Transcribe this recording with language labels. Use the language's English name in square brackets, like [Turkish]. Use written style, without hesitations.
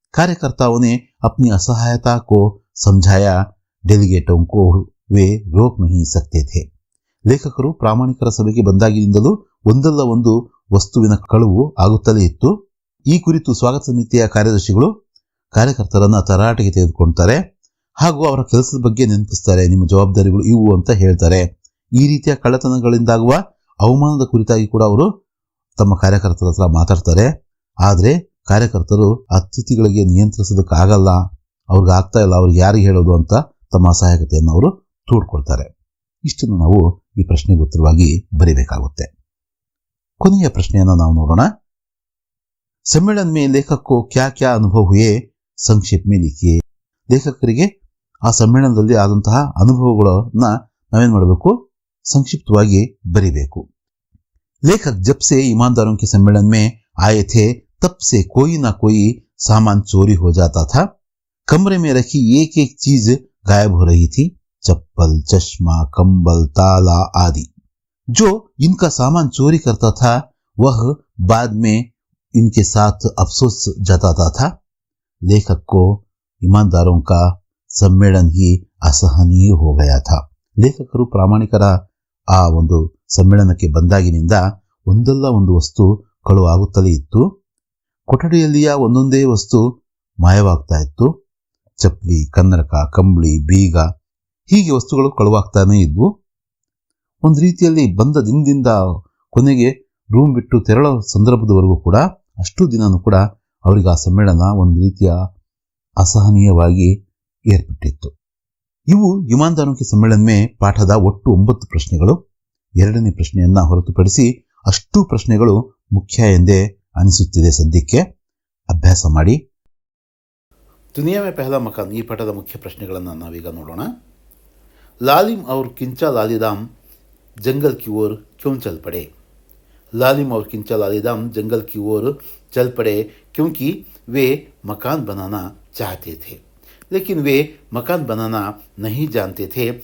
[Hindi] कार्यकर्ताओं ने अपनी असहायता को समझाया. डेलीगेटों को वे रोक नहीं सकते थे. [Kannada] ಲೇಖಕರು ಪ್ರಾಮಾಣಿಕರ ಸಭೆಗೆ ಬಂದಾಗಿನಿಂದಲೂ ಒಂದಲ್ಲ ಒಂದು ವಸ್ತುವಿನ ಕಳುವು ಆಗುತ್ತಲೇ ಇತ್ತು. ಈ ಕುರಿತು ಸ್ವಾಗತ ಸಮಿತಿಯ ಕಾರ್ಯದರ್ಶಿಗಳು ಕಾರ್ಯಕರ್ತರನ್ನ ತರಾಟೆಗೆ ತೆಗೆದುಕೊಳ್ತಾರೆ ಹಾಗೂ ಅವರ ಕೆಲಸದ ಬಗ್ಗೆ ನೆನಪಿಸ್ತಾರೆ. ನಿಮ್ಮ ಜವಾಬ್ದಾರಿಗಳು ಇವು ಅಂತ ಹೇಳ್ತಾರೆ. ಈ ರೀತಿಯ ಕಳ್ಳತನಗಳಿಂದಾಗುವ ಅವಮಾನದ ಕುರಿತಾಗಿ ಕೂಡ ಅವರು ತಮ್ಮ ಕಾರ್ಯಕರ್ತರ ಹತ್ರ ಮಾತಾಡ್ತಾರೆ. ಆದರೆ ಕಾರ್ಯಕರ್ತರು ಅತಿಥಿಗಳಿಗೆ ನಿಯಂತ್ರಿಸೋದಕ್ಕಾಗಲ್ಲ, ಅವ್ರಿಗೆ ಆಗ್ತಾ ಇಲ್ಲ, ಅವ್ರಿಗೆ ಯಾರಿಗೆ ಹೇಳೋದು ಅಂತ ತಮ್ಮ ಅಸಹಾಯಕತೆಯನ್ನು ಅವರು ತೋಡ್ಕೊಳ್ತಾರೆ. ಇಷ್ಟನ್ನು ನಾವು ಈ ಪ್ರಶ್ನೆಗೆ ಉತ್ತರವಾಗಿ ಬರೀಬೇಕಾಗುತ್ತೆ. ಕೊನೆಯ ಪ್ರಶ್ನೆಯನ್ನು ನಾವು ನೋಡೋಣ. [Hindi] सम्मेलन में लेखक को क्या क्या अनुभव हुए संक्षेप में लिखिए. [Kannada] ಲೇಖಕರಿಗೆ ಆ ಸಮ್ಮೇಳನದಲ್ಲಿ ಆದಂತಹ ಅನುಭವಗಳನ್ನ ನಾವೇನ್ ಮಾಡಬೇಕು, ಸಂಕ್ಷಿಪ್ತವಾಗಿ ಬರೀಬೇಕು. [Hindi] लेखक जब से ईमानदारों के सम्मेलन में आए थे तब से कोई ना कोई सामान चोरी हो जाता था. कमरे में रखी एक एक चीज गायब हो रही थी. चप्पल, चश्मा, कंबल, ताला आदि. जो इनका सामान चोरी करता था वह बाद में इनके साथ अफसोस जताता था. लेखक को ईमानदारों का सम्मेलन ही असहनीय हो गया था. [Kannada] ಲೇಖಕರು ಪ್ರಾಮಾಣಿಕರ ಆ ಒಂದು ಸಮ್ಮೇಳನಕ್ಕೆ ಬಂದಾಗಿನಿಂದ ಒಂದಲ್ಲ ಒಂದು ವಸ್ತು ಕಳುವಾಗುತ್ತಲೇ ಇತ್ತು. ಕೊಠಡಿಯಲ್ಲಿಯ ಒಂದೊಂದೇ ವಸ್ತು ಮಾಯವಾಗ್ತಾ ಇತ್ತು. ಚಪ್ಪಲಿ, ಕನ್ನಡಕ, ಕಂಬಳಿ, ಬೀಗ ಹೀಗೆ ವಸ್ತುಗಳು ಕಳುವಾಗ್ತಾನೆ ಇದ್ವು. ಒಂದು ರೀತಿಯಲ್ಲಿ ಬಂದ ದಿನದಿಂದ ಕೊನೆಗೆ ರೂಮ್ ಬಿಟ್ಟು ತೆರಳೋ ಸಂದರ್ಭದವರೆಗೂ ಕೂಡ ಅಷ್ಟು ದಿನನೂ ಕೂಡ ಅವರಿಗೆ ಆ ಸಮ್ಮೇಳನ ಒಂದು ರೀತಿಯ ಅಸಹನೀಯವಾಗಿ ಏರ್ಪಟ್ಟಿತ್ತು. ಇವು ಇಮಾನ್ದಾರೋं के सम्मेलन में ಪಾಠದ ಒಟ್ಟು 9 ಪ್ರಶ್ನೆಗಳು. ಎರಡನೇ ಪ್ರಶ್ನೆಯನ್ನ ಹೊರತುಪಡಿಸಿ ಅಷ್ಟು ಪ್ರಶ್ನೆಗಳು ಮುಖ್ಯ ಎಂದೇ ಅನಿಸುತ್ತಿದೆ ಸದ್ಯಕ್ಕೆ. ಅಭ್ಯಾಸ ಮಾಡಿ. दुनिया में पहला मकान ಈ ಪಾಠದ ಮುಖ್ಯ ಪ್ರಶ್ನೆಗಳನ್ನು ನಾವೀಗ ನೋಡೋಣ. [Hindi] लालिम और किंचा लालीदाम जंगल की ओर क्यों चल पड़े? लालिम और किंचा लालीदाम जंगल की ओर चल पड़े क्योंकि वे मकान बनाना चाहते थे, लेकिन वे मकान बनाना नहीं जानते थे.